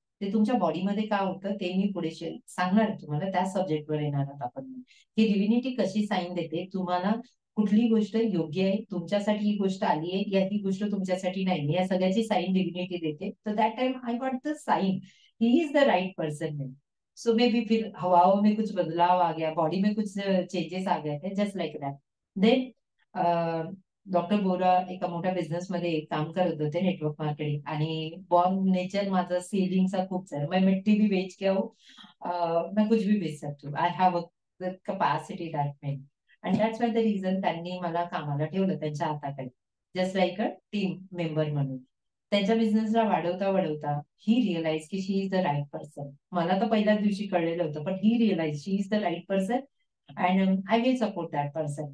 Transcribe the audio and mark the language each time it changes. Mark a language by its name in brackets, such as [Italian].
[Marathi] ते तुमच्या बॉडीमध्ये काय होतं ते मी पुढे सांगणार आहे तुम्हाला. त्या सब्जेक्टवर येणार आहोत आपण. की डिव्हिनिटी कशी साईन देते तुम्हाला, कुठली गोष्ट योग्य आहे तुमच्यासाठी, ही गोष्ट आली आहे या ही गोष्ट तुमच्यासाठी नाही, या सगळ्याची साईन डिव्हिनिटी देते. [English] तर that time I got the sign he is the right person. So maybe [Hindi] फिर हवाओं में कुछ बदलाव आ गया, बॉडी में कुछ चेंजेस आ गए थे, [English] Just like that. [Marathi] Then doctor बोरा एका मोठ्या बिझनेसमध्ये काम करत होते, नेटवर्क मार्केटिंग. आणि बॉर्न नेचर माझा सेलिंगचा खूप आहे. [Hindi] मैं मिट्टी भी बेच के आऊ, मैं कुछ भी बेच सकती हूँ. [English] I have the capacity that may. [Marathi] आणि [English] that's why the reason [Marathi] त्यांनी मला कामाला ठेवलं त्यांच्या हाताखाली, [English] just like a team member [Marathi] म्हणून. त्यांच्या बिझनेसला वाढवता वाढवता ही रिअलाइज की [English] She is the right person. [Marathi] मला तर पहिल्याच दिवशी कळलेलं होतं, पण [English] He realise she is the right person and I will support that person.